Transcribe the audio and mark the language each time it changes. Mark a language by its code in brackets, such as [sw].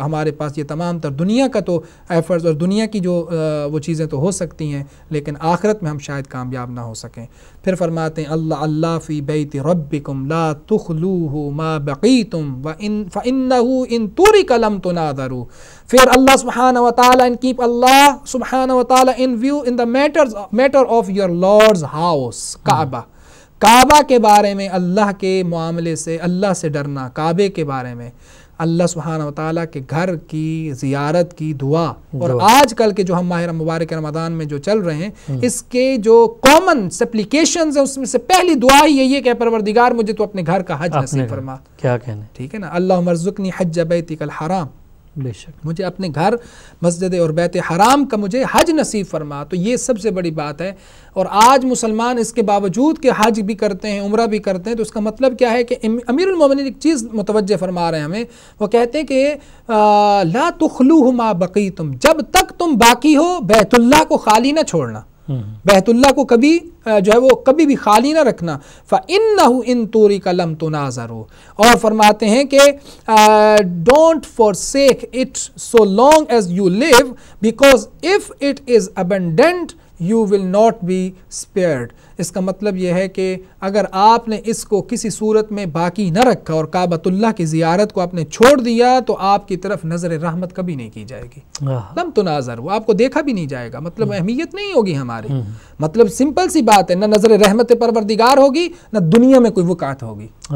[ur] ہمارے پاس یہ تمام تر دنیا کا تو ایفرٹس اور دنیا کی جو وہ چیزیں تو ہو سکتی ہیں، لیکن آخرت میں ہم شاید کامیاب نہ ہو سکیں. پھر فرماتے ہیں [ar] اللہ فی بیت ربکم لا تخلوہ ما بقیتم فإنہ ان ترک لم تناظروا. [ur] پھر [en] اللہ سبحانہ و تعالیٰ and keep Allah سبحانہ و تعالیٰ in view in the matter of your Lord's house Kaaba. [ur] کعبہ کے بارے میں اللہ کے معاملے سے، اللہ سے ڈرنا، کعبے کے بارے میں، اللہ سبحانہ و تعالیٰ کے گھر کی زیارت کی دعا. اور آج کل کے جو ہم ماہ مبارک رمضان میں جو چل رہے ہیں، اس کے جو کامن سپلیکیشنز ہیں اس میں سے پہلی دعا ہی یہی ہے کہ پروردگار مجھے تو اپنے گھر کا حج نصیب فرما. کیا کہنے، ٹھیک ہے نا. [ar] اللہم ارزقنی حج بیتک الحرام. [ur] بے شک. مجھے اپنے گھر مسجد اور بیت حرام کا مجھے حج نصیب فرما. تو یہ سب سے بڑی بات ہے. اور آج مسلمان اس کے باوجود کہ حج بھی کرتے ہیں، عمرہ بھی کرتے ہیں، تو اس کا مطلب کیا ہے کہ امیر المومنین ایک چیز متوجہ فرما رہے ہیں ہمیں. وہ کہتے ہیں کہ [ar] لا تخلوہ ما بقیتم، [ur] جب تک تم باقی ہو بیت اللہ کو خالی نہ چھوڑنا. بیت اللہ کو کبھی جو ہے وہ کبھی بھی خالی نہ رکھنا. [ar] فَإِنَّهُ إِن تُرِكَ لَمْ تُنَاظَرُوا. [ur] اور فرماتے ہیں کہ [en] don't forsake it so long as you live because if it is abandoned you will not be spared. [ur] اس کا مطلب یہ ہے کہ اگر آپ نے اس کو کسی صورت میں باقی نہ رکھا اور کعبۃ اللہ کی زیارت کو آپ نے چھوڑ دیا تو آپ کی طرف نظر رحمت کبھی نہیں کی جائے گی. [ar] لم تناظر، [ur] وہ آپ کو دیکھا بھی نہیں جائے گا. مطلب اہمیت نہیں ہوگی ہماری. مطلب سمپل سی بات ہے، نہ نظر رحمت پروردگار ہوگی، نہ دنیا میں کوئی وقعت ہوگی.